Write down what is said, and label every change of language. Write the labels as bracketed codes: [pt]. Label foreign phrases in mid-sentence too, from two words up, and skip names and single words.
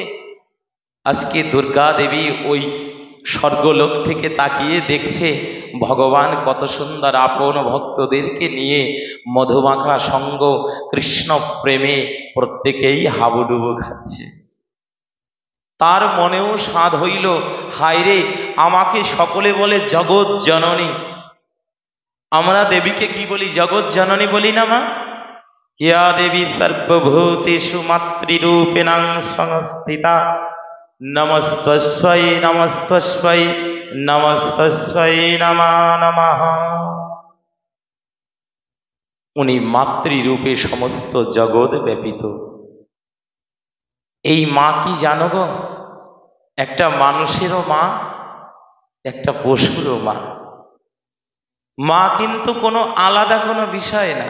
[bn] আজকে দুর্গা দেবী ওই স্বর্গলোক থেকে তাকিয়ে দেখছে ভগবান কত সুন্দর আপন ভক্তদেরকে নিয়ে মধুমাখা সঙ্গ কৃষ্ণ প্রেমে প্রত্যেকেই হাবুডুবু খাচ্ছে। তার মনেও স্বাদ হইল, হায় রে, আমাকে সকলে বলে জগৎ জননী। আমরা দেবীকে কি বলি? জগৎ জননী বলি না মা? [sa] या देवी सर्वभूतेषु मातृरूपेण संस्थिता नमस्तस्यै नमस्तस्यै नमस्तस्यै नमः नमः। [bn] উনি মাতৃরূপে সমস্ত জগৎ ব্যাপিত। এই মা কি জানো গো? একটা মানুষেরও মা, একটা পশুরও মা। মা কিন্তু কোনো আলাদা কোনো বিষয় না।